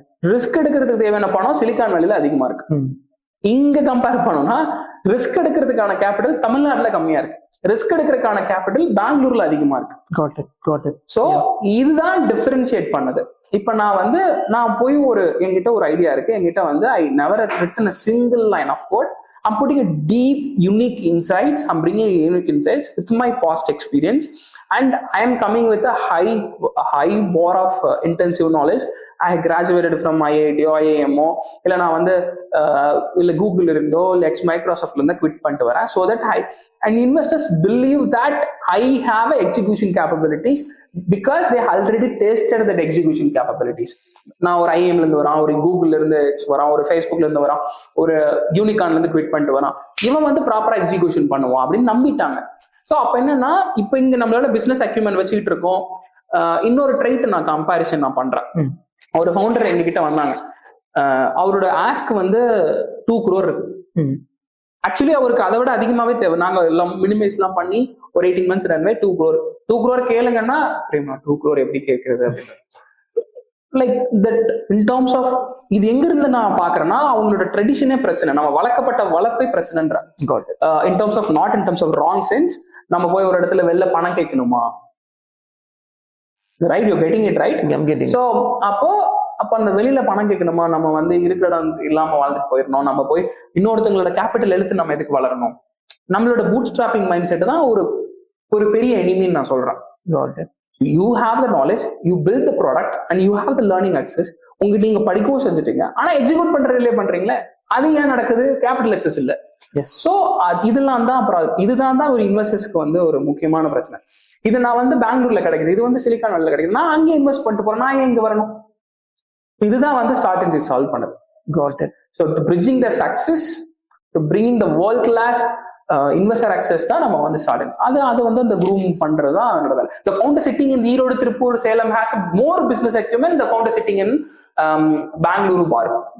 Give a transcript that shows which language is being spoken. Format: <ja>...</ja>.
<ta>Risk எடுக்கிறதுக்கு தேவையான பணம் சிலிகான் வேலியில அதிகமா இருக்கு. இங்க கம்பேர் பண்ணோம்னா ரிஸ்க் எடுக்கிறதுக்கான கேபிட்டல் தமிழ்நாட்டுல கம்மியா இருக்கு, ரிஸ்க் எடுக்கிறதுக்கான கேபிட்டல் பெங்களூர்ல அதிகமா இருக்கு. சோ இதுதான் டிஃபரன்ஷியேட் பண்ணது. இப்ப நான் போய் என்கிட்ட ஒரு ஐடியா இருக்கு, என்கிட்ட வந்து</ta> <en>I never written a single line of code. I'm putting a deep, unique insights. I'm bringing unique insights with my past experience, and I am coming with a high bar of intensive knowledge. I graduated from IIT or IIMO,</en> <ta>இல்ல நான் வந்து இல்ல Google இருந்தோ இல்ல மைக்ரோசாஃப்ட்ல இருந்தா quit பண்ணிட்டு வரேன்.</ta> <en>So that and investors believe that I have a execution capabilities because they already tasted that execution capabilities.</en> <ta>நான் ஒரு ஐஎம்ல இருந்து வரான், ஒரு கூகுள்ல இருந்து வரான், ஒரு ஃபேஸ்புக்ல இருந்து வரான், ஒரு யூனிகான்ல இருந்து குவிட் பண்ணிட்டு வரான், இவன் வந்து ப்ராப்பரா எக்ஸிகியூஷன் பண்ணுவான் அப்படின்னு நம்பிட்டாங்க. ஸோ அப்ப என்னன்னா, இப்ப இங்க நம்மளால பிசினஸ் அக்யூமெண்ட் வச்சுக்கிட்டு இருக்கோம். இன்னொரு ட்ரைட் நான் கம்பேரிசன் பண்றேன். ஒரு ஃபவுண்டர் எங்ககிட்ட வந்தாங்க, அவரோட ஆஸ்க் வந்து 2 crore இருக்கு. ஆக்சுவலி அவருக்கு அதை விட அதிகமாவே தேவை. நாங்க எல்லாம் மினிமைஸ் எல்லாம் பண்ணி ஒரு 18 months ரன்வே 2 crore கேளுங்கன்னா 2 crore எப்படி கேட்கறது அப்படின்னு. Like that in terms of இது எங்க இருந்து நான் பாக்குறேன்னா, அவங்களோட ட்ரெடிஷனே பிரச்சனை, நம்ம வளர்க்கப்பட்ட வளர்ப்பே பிரச்சனைன்ற. In terms of not in terms of wrong sense. நம்ம போய் ஒரு இடத்துல வெளில பணம் கேட்கணுமா, right?</ta> <en>You getting it right?</en> <ta>So அப்போ அந்த வெளியில பணம் கேட்கணுமா, நம்ம வந்து இருக்கிற இடம் இல்லாம வாழ்ந்துட்டு போயிடணும், நம்ம போய் இன்னொருத்தங்களோட கேபிட்டல் எடுத்து நம்ம எதுக்கு வளரணும்? நம்மளோட பூட் ஸ்ட்ராப்பிங் மைண்ட் செட் தான் ஒரு பெரிய எனிமின்னு நான் சொல்றேன்.</ta> <en>You have the knowledge, you build the product and you have the learning access.</en> <ta>உங்களுக்கு நீங்க படிக்கவும் செஞ்சுட்டீங்க, ஆனா எக்ஸிக்யூட் பண்றதுல பண்றீங்களே, அது ஏன் நடக்குது? கேபிட்டல் அக்சஸ் இல்ல. சோ இதெல்லாம் தான் அப்புறம் இதுதான் ஒரு இன்வெஸ்டர்ஸ்க்கு வந்து ஒரு முக்கியமான பிரச்சனை. இது நான் வந்து பெங்களூர்ல கிடைக்குது, இது வந்து சிலிகான் வேலில கிடைக்குது, நான் அங்கே இன்வெஸ்ட் பண்ணிட்டு போறேன், நான் ஏன் இங்க வரணும்? இதுதான் வந்து ஸ்டார்டிங் சால்வ் பண்ணது. Got it.</ta> <en>So to bridging the success, to bringing the world class investor access தான்</en> <ta>நம்ம வந்து ஸ்டார்டிங். அது வந்து அந்த க்ரூம் பண்றது தான் என்னோட வேலை.</ta> <en>The founder sitting in Erode, Tiruppur, Salem has a more business acumen. The founder sitting in Bengaluru பாரு.</en>